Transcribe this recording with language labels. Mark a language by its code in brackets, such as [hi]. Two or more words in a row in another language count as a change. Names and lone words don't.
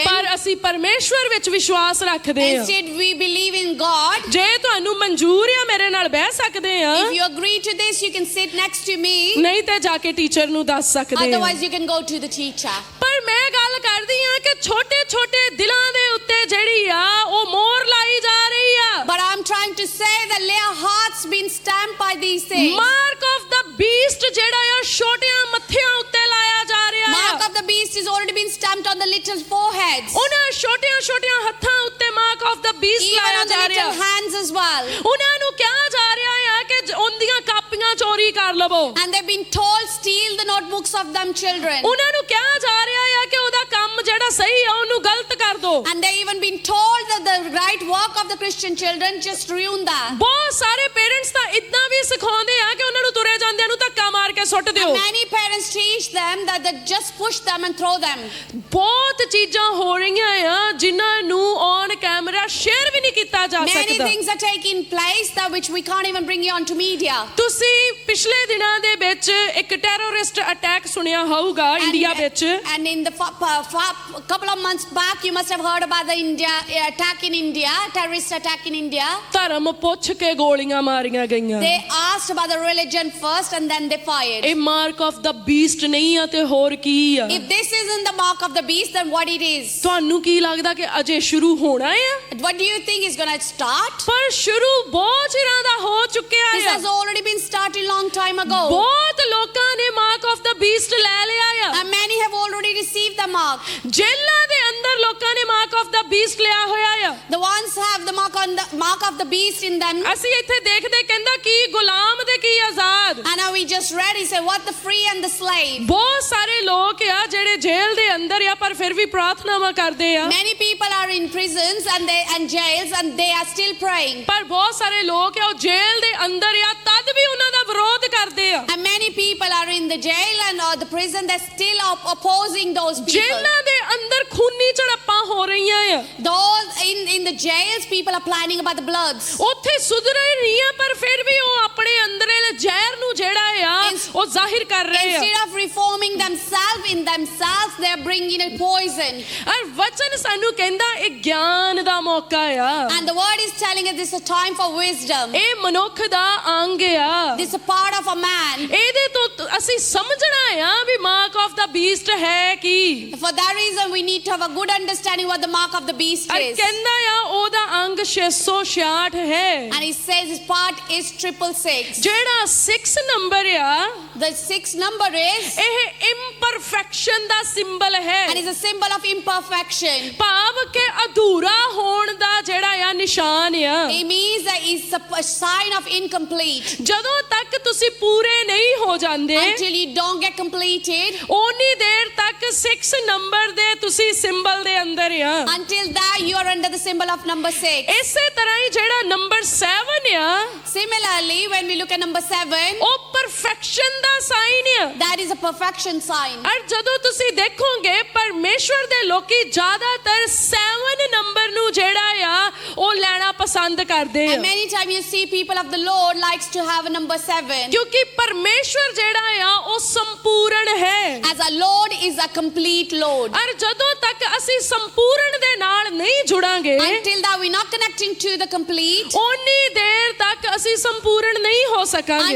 [pa] ਪਰ ਅਸੀਂ ਪਰਮੇਸ਼ਵਰ ਵਿੱਚ ਵਿਸ਼ਵਾਸ ਰੱਖਦੇ ਆ। [en] Instead, we believe in God. [pa] ਜੇ ਤੁਹਾਨੂੰ ਮਨਜ਼ੂਰ ਆ ਮੇਰੇ ਨਾਲ ਬਹਿ ਸਕਦੇ ਆ, [en] If you agree to this, you can sit next to me. [pa] ਨਹੀਂ ਤੇ ਜਾ ਕੇ ਟੀਚਰ ਨੂੰ ਦੱਸ ਸਕਦੇ ਆ। [en] Otherwise, you can go to the teacher. [pa] ਪਰ ਮੈਂ ਗੱਲ ਕਰਦੀ ਆ ਕਿ ਛੋਟੇ ਛੋਟੇ ਦਿਲਾਂ ਦੇ ਉੱਤੇ ਜਿਹੜੀ ਆ ਉਹ ਮੋਹਰ ਲਾਈ ਜਾ ਰਹੀ ਆ। [en] But I'm trying to say that their hearts been stamped by these things. mark of the beast [pa] ਜਿਹੜਾ ਆ ਛੋਟਿਆਂ ਮੱਥਿਆਂ ਉੱਤੇ ਲਾਇਆ ਜਾ ਰਿਹਾ [en] Mark [pa] ਆ। [en] of the beast is already been stamped on the little foreheads. [pa] ਉਹਨਾਂ ਛੋਟਿਆਂ ਛੋਟਿਆਂ ਹੱਥਾਂ ਉੱਤੇ [en] mark of the beast Even [pa] ਲਾਇਆ [en] on the [pa] ਜਾ ਰਿਹਾ। [en] little hands as well. [pa] ਉਹਨਾਂ ਨੂੰ ਕਿਹਾ ਜਾ ਰਿਹਾ ਆ ਕਿ ਉਹਦੀਆਂ ਕਾਪੀਆਂ ਚੋਰੀ ਕਰ ਲਵੋ। [en] And they've been told steal the notebooks of them children. [pa] ਉਹਨਾਂ ਨੂੰ ਕਿਹਾ ਜਾ ਰਿਹਾ ਆ ਕਿ ਉਹਦਾ ਕੰਮ ਜਿਹੜਾ ਸਹੀ ਆ ਉਹਨੂੰ ਗਲਤ ਕਰ ਦੋ। [en] And they even been told that the right work of the Christian children just ruin that. [pa] ਬਹੁਤ ਸਾਰੇ ਪੇਰੈਂਟਸ ਤਾਂ ਇਦਾਂ ਵੀ ਸਿਖਾਉਂਦੇ ਆ ਕਿ ਉਹਨਾਂ ਨੂੰ ਤੁਰੇ ਜਾਂਦਿਆਂ ਨੂੰ ਧੱਕਾ ਮਾਰ ਕੇ ਸੁੱਟ ਦਿਓ। [en] And many parents teach them that they just push them and throw them. [pa] ਬਹੁਤ ਚੀਜ਼ਾਂ ਹੋ ਰਹੀਆਂ ਆ ਜਿਨ੍ਹਾਂ ਨੂੰ [en] on camera share [pa] ਵੀ ਨਹੀਂ ਕੀਤਾ ਜਾ [en] Many [pa] ਸਕਦਾ। [en] things are taking place that which we can't even bring you onto media. [pa] ਤੁਸੀਂ ਪਿਛਲੇ ਦਿਨਾਂ ਦੇ ਵਿੱਚ ਇੱਕ [en] terrorist attack [pa] ਸੁਣਿਆ ਹੋਊਗਾ ਇੰਡੀਆ ਵਿੱਚ। [en] And in the couple of months back, you must have heard about the attack in India, terrorist attack in India. [pa] ਧਰਮ ਪੁੱਛ ਕੇ ਗੋਲੀਆਂ ਮਾਰੀਆਂ ਗਈਆਂ। [en] They asked about the religion first and then they fired. [pa] ਇਹ [en] mark of the beast [pa] ਨਹੀਂ ਆ ਤੇ ਹੋਰ ਕੀ ਆ? [en] If this isn't the mark of the beast, then what it is? [pa] ਤੁਹਾਨੂੰ ਕੀ ਲੱਗਦਾ ਕਿ ਅਜੇ ਸ਼ੁਰੂ ਹੋਣਾ ਆ? [en] What do you think is going to start? [pa] ਪਰ ਸ਼ੁਰੂ ਬਹੁਤ ਚਿਰਾਂ ਦਾ ਹੋ ਚੁੱਕਿਆ [en] This [pa] ਆ। [en] has already been started long time ago. [pa] ਬਹੁਤ ਲੋਕਾਂ ਨੇ [en] mark of the beast [pa] ਲੈ ਲਿਆ ਆ। [en] And many have already received the mark. [pa] ਜੇਲ੍ਹਾਂ ਦੇ ਅੰਦਰ ਲੋਕਾਂ ਨੇ [en] mark of the beast [pa] ਲਿਆ ਹੋਇਆ ਆ। [en] The ones have the mark of the beast in them. [pa] ਅਸੀਂ ਇੱਥੇ ਦੇਖਦੇ ਕਹਿੰਦਾ ਕੀ ਗੁਲਾਮ ਤੇ ਕੀ ਆਜ਼ਾਦ। [en] And now we just read, he said, what the free and the slave. [pa] ਬਹੁਤ ਸਾਰੇ ਲੋਕ ਆ ਜਿਹੜੇ ਜੇਲ੍ਹ ਦੇ ਅੰਦਰ ਆ ਪਰ ਫਿਰ ਵੀ ਪ੍ਰਾਰਥਨਾਵਾਂ ਕਰਦੇ ਆ। [en] Many people are in prisons and jails and they are still praying. [pa] ਪਰ ਬਹੁਤ ਸਾਰੇ ਲੋਕ ਆ ਉਹ ਜੇਲ੍ਹ ਦੇ ਅੰਦਰ ਆ ਤਦ ਵੀ ਉਹਨਾਂ ਦਾ ਵਿਰੋਧ ਕਰਦੇ ਆ। [en] And many people are in the jail and or the prison, they're still opposing those people. [pa] ਜੇਲ੍ਹਾਂ ਦੇ ਅੰਦਰ ਖੂਨੀ ਝੜਪਾਂ ਹੋ ਰਹੀਆਂ ਆ। [en] Those in the jails, people are planning about the bloods. [pa] ਉੱਥੇ ਸੁਧਰੇ ਨਹੀਂ ਆ ਪਰ ਫਿਰ ਵੀ ਉਹ ਆਪਣੇ ਅੰਦਰਲੇ ਜ਼ਹਿਰ ਨੂੰ ਜਿਹੜਾ ਆ ਉਹ ਜ਼ਾਹਿਰ ਕਰ ਰਹੇ ਆ। [en] Instead of reforming themselves, they are bringing a poison. [pa] ਔਰ ਵਚਨ ਸਾਨੂੰ ਕਹਿੰਦਾ ਇਹ ਗਿਆਨ ਦਾ ਮੌਕਾ ਆ। [en] And the word is telling us this is a time for wisdom. [pa] ਇਹ ਮਨੁੱਖ ਦਾ ਅੰਗ ਆ। [en] This is a part of a man. [pa] ਇਹਦੇ ਤੋਂ ਅਸੀਂ ਸਮਝਣਾ ਆ ਵੀ [en] mark of the beast [pa] ਹੈ ਕੀ। [en] For that reason, we need to have a good understanding what the mark of the beast [pa] ਔਰ [en] is. [pa] ਕਹਿੰਦਾ ਆ ਉਹਦਾ ਅੰਗ 666 ਹੈ। [en] And he says his part is 666. [pa] ਜਿਹੜਾ 6 ਨੰਬਰ ਆ [en] The 6th number is, [pa] ਇਹ ਇੰਪਰਫੈਕਸ਼ਨ ਦਾ ਸਿੰਬਲ ਹੈ। [en] and is a symbol of imperfection. [pa] ਭਾਵ ਕਿ ਅਧੂਰਾ ਹੋਣ ਦਾ ਜਿਹੜਾ ਆ ਨਿਸ਼ਾਨ ਆ। [en] It means that it's a sign of incomplete. [pa] ਜਦੋਂ ਤੱਕ ਤੁਸੀਂ ਪੂਰੇ ਨਹੀਂ ਹੋ ਜਾਂਦੇ [en] Until you don't get completed, [pa] ਉਨੀ ਦੇਰ ਤੱਕ 6 ਨੰਬਰ ਦੇ ਤੁਸੀਂ ਸਿੰਬਲ ਦੇ ਅੰਦਰ ਆ। [en] until that you are under the symbol of number 6. [pa] ਇਸੇ ਤਰ੍ਹਾਂ ਹੀ ਜਿਹੜਾ ਨੰਬਰ 7 ਆ [en] Similarly, when we look at number 7, [pa] ਉਹ ਪਰਫੈਕਸ਼ਨ ਦਾ ਸਾਈਨ ਆ। [en] that is a perfection sign. [pa] ਔਰ ਜਦੋਂ ਤੁਸੀਂ ਦੇਖੋਗੇ ਪਰਮੇਸ਼ਵਰ ਦੇ ਲੋਕੀ ਜ਼ਿਆਦਾਤਰ 7 ਨੰਬਰ ਨੂੰ ਨੂੰ ਜਿਹੜਾ ਆ ਉਹ ਲੈਣਾ ਪਸੰਦ ਕਰਦੇ ਆ [en] And many times you see people of the Lord likes to have a number 7. [pa] ਕਿਉਂਕਿ ਪਰਮੇਸ਼ਵਰ ਜਿਹੜਾ ਆ ਉਹ ਸੰਪੂਰਨ ਹੈ [en] As our Lord is a complete Lord. [pa] ਔਰ ਜਦੋਂ ਤੱਕ ਅਸੀਂ ਸੰਪੂਰਨ ਦੇ ਨਾਲ ਨਹੀਂ ਜੁੜਾਂਗੇ [en] Until that we're not connecting to the complete. [pa] ਓਨੀ ਦੇਰ ਤੱਕ ਅਸੀਂ ਸੰਪੂਰਨ ਨਹੀਂ ਹੋ ਸਕਾਂਗੇ